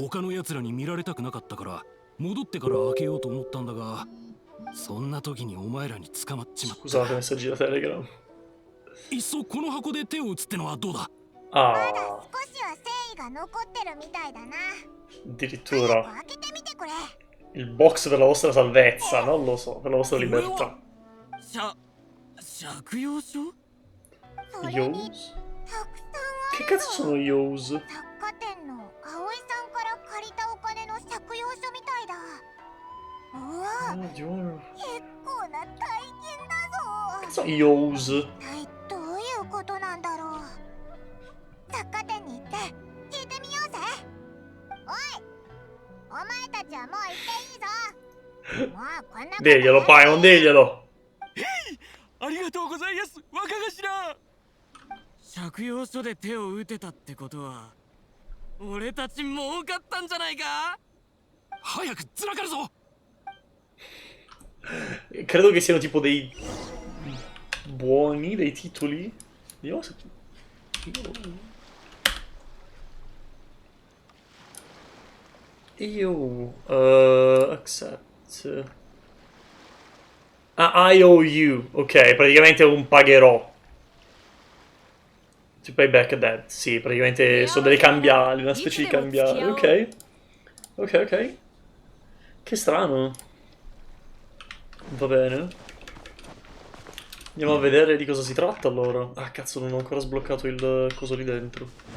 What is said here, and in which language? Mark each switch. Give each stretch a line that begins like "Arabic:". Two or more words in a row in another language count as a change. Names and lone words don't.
Japanese: 他の奴らに見られたくなかったから戻ってから開けようと思ったんだが、そんな時にお前らに捕まっちまった。
Italian: Scusate, messaggi da Telegram.
Japanese: いっそこの箱で手を打つってのはどうだ。まだ Ah, 少しは誠意が残ってるみたいだな。
Italian: addirittura
Japanese: 開けてみてくれ。
Italian: il box per la vostra salvezza, non lo so, per la vostra libertà.
Japanese: 借用書。それに
Italian: Yos?
Japanese: たくさん
Italian: Che cazzo sono Yos?
Japanese: 雑貨店の葵さんから借りたお金の借用書みたいだ。うわ、
Italian: Oddio.
Japanese: 結構な大金だぞ。
Italian: Cazzo Yos?
Japanese: 一体どういうことなんだろう。雑貨店に行って聞いてみようぜ。おい、お前たちはもう行っていいぞ。もうこんなこと
Italian: Diglielo, Paimon, diglielo.
Japanese: ありがとうございます、若頭。借用書で手を打てたってことは俺たち儲かったんじゃないか。早くずらかるぞ。
Italian: Credo che siano tipo dei buoni, dei titoli. Vediamo se... Accept.
English: Ah, I owe you.
Italian: Ok, praticamente è un pagherò.
English: To pay back that.
Italian: Sì, praticamente sono delle cambiali, una specie di cambiali. Ok. Ok, ok. Che strano. Va bene. Andiamo a vedere di cosa si tratta allora. Ah, cazzo, non ho ancora sbloccato il coso lì dentro.